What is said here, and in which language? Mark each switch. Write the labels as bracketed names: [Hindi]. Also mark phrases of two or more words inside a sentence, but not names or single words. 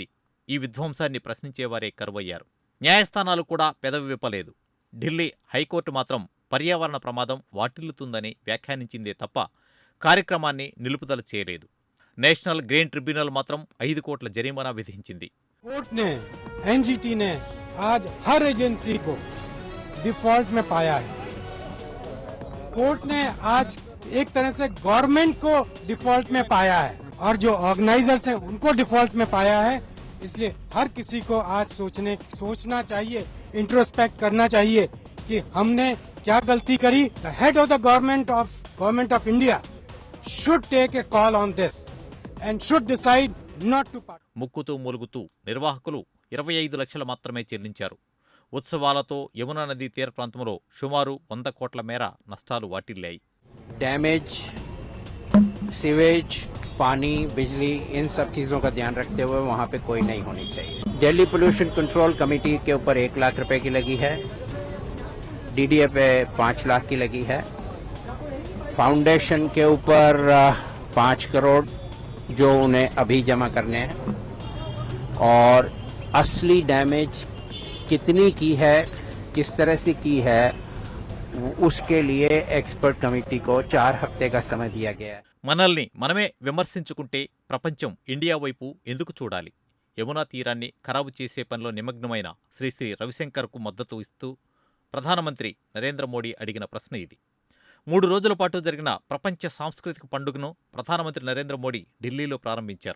[Telugu] ఈ విధ్వంసాన్ని ప్రశ్నించేవారే కరువయ్యారు. న్యాయస్థానాలు కూడా పెదవి విప్పలేదు. ఢిల్లీ హైకోర్టు మాత్రం పర్యావరణ ప్రమాదం వాటిల్లుతుందని వ్యాఖ్యానించిందే తప్ప కార్యక్రమాన్ని నిలుపుదల చేయలేదు. నేషనల్ గ్రీన్ ట్రిబ్యునల్ మాత్రం 5 కోట్ల జరిమానా విధించింది. [Hindi] कोर्ट ने, एनजीटी ने आज हर एजेंसी को डिफॉल्ट में पाया है। कोर्ट ने आज एक तरह से गवर्नमेंट को डिफॉल्ट में पाया है और जो ऑर्गेनाइजर्स हैं उनको डिफॉल्ट में पाया है। इसलिए हर किसी को आज सोचना चाहिए, इंट्रोस्पेक्ट करना चाहिए कि हमने क्या गलती करी। [English] The head of the government of India should take a call on this and should decide not to part. [Telugu] ముక్కుతూ మూలుగుతూ నిర్వాహకులు 25 లక్షలు మాత్రమే చెల్లించారు. ఉత్సవాలతో యమునా నదీ తీర ప్రాంతంలో సుమారు 100 కోట్ల మేర నష్టాలు వాటిల్లాయి. [Hindi] डैमेज, सीवेज, पानी, बिजली, इन सब चीज़ों का ध्यान रखते हुए वहाँ पे कोई नहीं होनी चाहिए। दिल्ली पोल्यूशन कंट्रोल कमेटी के ऊपर 1 लाख रुपए की लगी है, डीडीए पे 5 लाख की लगी है, फाउंडेशन के ऊपर 5 करोड़ जो उन्हें अभी जमा करने हैं, और असली डैमेज कितनी की है, किस तरह से की है, उसके लिए [English] expert committee [Hindi] को 4 हफ्ते का समय दिया गया है। [Telugu] మనల్ని మనమే విమర్శించుకుంటే ప్రపంచం ఇండియా వైపు ఎందుకు చూడాలి? యమునా తీరాన్ని ఖరాబు చేసే పనిలో నిమగ్నమైన శ్రీ శ్రీ రవిశంకర్కు మద్దతు ఇస్తూ ప్రధానమంత్రి నరేంద్ర మోడీ అడిగిన ప్రశ్న ఇది. 3 రోజుల పాటు జరిగిన ప్రపంచ సాంస్కృతిక పండుగను ప్రధానమంత్రి నరేంద్ర మోడీ ఢిల్లీలో ప్రారంభించారు.